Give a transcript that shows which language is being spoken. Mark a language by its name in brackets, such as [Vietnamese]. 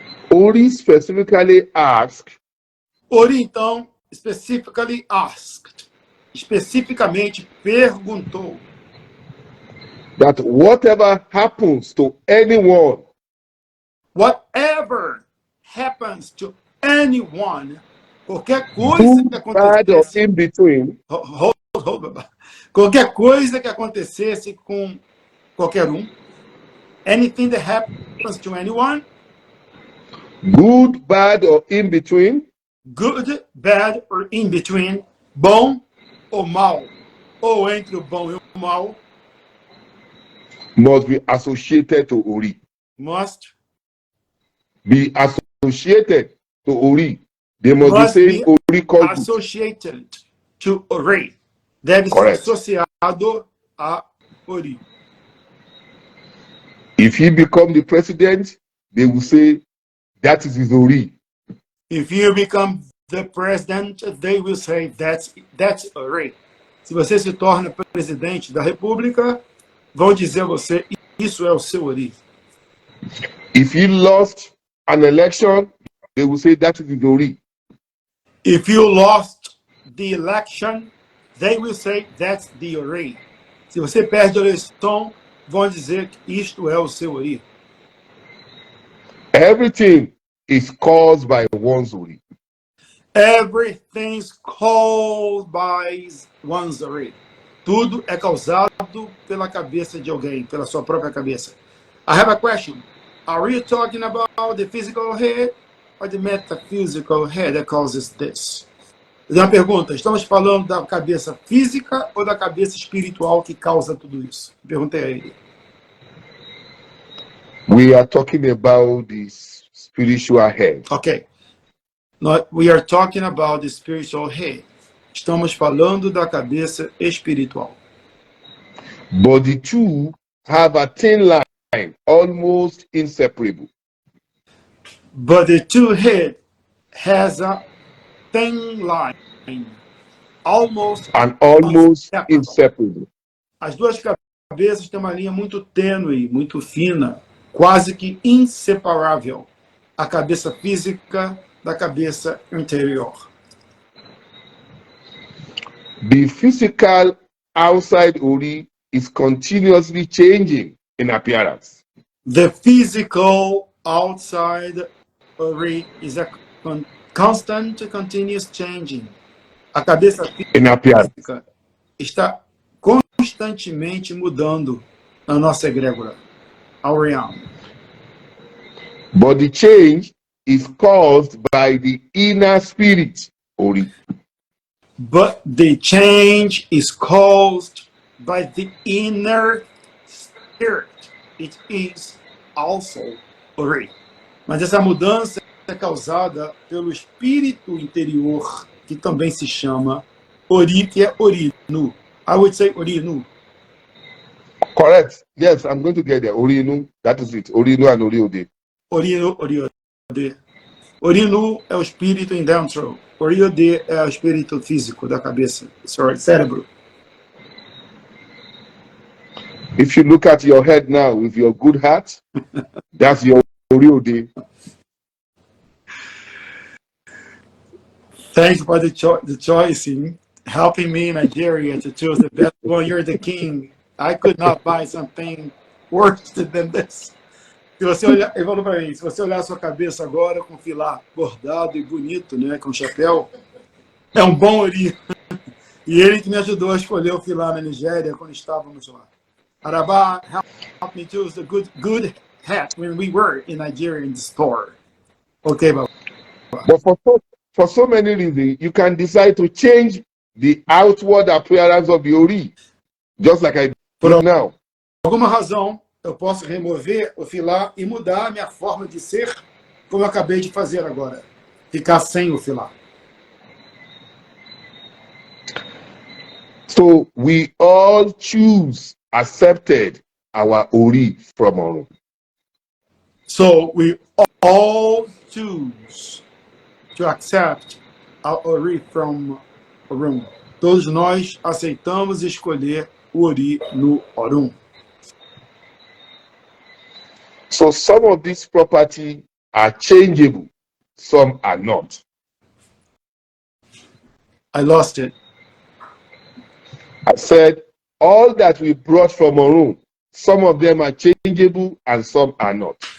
[English] Ori specifically asked. [Portuguese] Ori então especificamente perguntou [English] That whatever happens to anyone, whatever happens to anyone, [Portuguese] qualquer coisa que acontecesse, [English] in between, [Portuguese] qualquer coisa que acontecesse com qualquer [English] anything that happens to anyone, good, bad, or in between, good, bad, or in between, [Portuguese] bom ou mal, ou entre o bom e o mal, [English] must be associated to Ori. Must be associated to Ori. They must be saying Ori called associated to Ori. [Portuguese] Deve [English] Correct. [Portuguese] ser associado a Ori. [English] If he become the president, they will say that is his Ori. If you become the president, they will say that's Ori. [Portuguese] Se você se torna presidente da República, vão dizer a você, isso é o seu Ori. [English] If he lost an election, they will say that is his Ori. If you lost the election, they will say that's the Ori. [Portuguese] Se você perde a eleição, vão dizer que isto é o seu Ori. [English] Everything is caused by one's Ori. Everything's caused by one's Ori. [Portuguese] Tudo é causado pela cabeça de alguém, pela sua própria cabeça. [English] I have a question. Are you talking about the physical head or the metaphysical head that causes this? [Portuguese] Uma pergunta, estamos falando da cabeça física ou da cabeça espiritual que causa tudo isso? Perguntei a ele. [English] We are talking about the spiritual head. Ok. We are talking about the spiritual head. [Portuguese] Estamos falando da cabeça espiritual. [English] But the two have a thin line, almost inseparable. But the two head has a thin line, almost inseparable. [Portuguese] As duas cabeças têm uma linha muito tênue, muito fina, quase que inseparável. A cabeça física da cabeça interior. [English] The physical outside Ori is continuously changing in appearance. The physical outside Ori is a constant, continuous changing. [Portuguese] A cabeça física está constantemente mudando na nossa egrégora, [English] our realm. But the change is caused by the inner spirit, Ori. But the change is caused by the inner spirit. It is also Ori. [Portuguese] Mas essa mudança é causada pelo espírito interior, que também se chama Ori, que é Orinu. [English] I would say Orinu. Correct. Yes, I'm going to get there. Orinu, that is it. Orinu and Oriode. Orinu, Oriode. [Portuguese] Orinu é o espírito in dentro. Oriode é o espírito físico da cabeça, cérebro. [English] If you look at your head now with your good heart, that's your Oriode. Thank you for the choice in helping me in Nigeria to choose the best one. You're the king. I could not buy something worse than this. [Portuguese] Se você olhar, ele falou para mim, se você olhar a sua cabeça agora com filar bordado e bonito, né, com chapéu, é um bom Ori. E ele que me ajudou a escolher o filar na Nigéria quando estávamos lá. [English] Araba helped me choose the good hat when we were in Nigeria in the store. Okay, Baba. But for so many reasons, you can decide to change the outward appearance of the ori, just like I did now. [Portuguese] Por alguma razão, eu posso remover o filar e mudar a minha forma de ser, como eu acabei de fazer agora. Ficar sem o filar. [English] So we all accepted our ori from Orun. So we all choose to accept our ori from Orun. [Portuguese] Todos nós aceitamos escolher o ori no Orun. [English] So some of these property are changeable, some are not. I lost it. I said all that we brought from Orun, some of them are changeable and some are not.